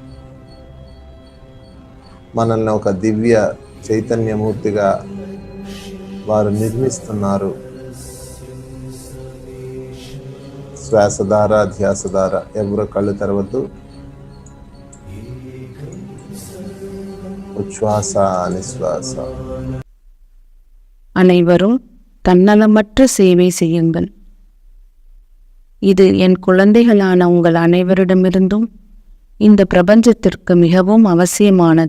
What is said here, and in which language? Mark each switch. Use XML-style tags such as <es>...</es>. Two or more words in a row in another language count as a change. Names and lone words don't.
<te>మనల్ని ఒక దివ్య చైతన్యమూర్తిగా వారు నిర్మిస్తున్నారు. శ్వాస ద్వారా, ధ్యాస ద్వారా. ఎవరు కళ్ళు తెరవద్దు.</te> <ta>உச்வாச நிஸ்வாச. அனைவரும் தன்னலமற்ற சேவை செய்யுங்கள். இது என் குழந்தைகளான உங்கள் அனைவரிடமிருந்தும் இந்த பிரபஞ்சத்திற்கு மிகவும் அவசியமானது.</ta>